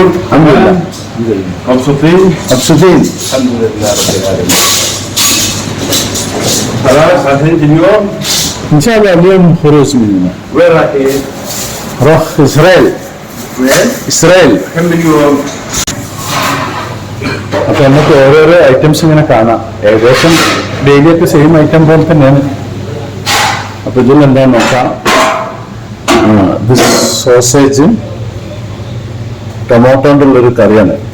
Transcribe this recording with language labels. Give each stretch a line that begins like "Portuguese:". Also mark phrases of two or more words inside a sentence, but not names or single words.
Arabic: الحمد لله. مبسوطين؟ مبسوطين الحمد لله رب العالمين. خلاص رايحين اليوم؟ ان شاء الله اليوم خروج مننا. وين رايحين؟ روح اسرائيل. وين؟ اسرائيل. كم اليوم؟
Malayalam: അപ്പൊ നമുക്ക് ഓരോരോ ഐറ്റംസ് ഇങ്ങനെ കാണാം. ഏകദേശം ഡെയിലി ഒക്കെ
English: same item
Malayalam: പോലെ തന്നെയാണ്. അപ്പൊ ഇതിൽ എന്താന്ന് നോക്കാം. സോസേജും ടൊമാറ്റോ കൊണ്ടുള്ളൊരു കറിയാണ്.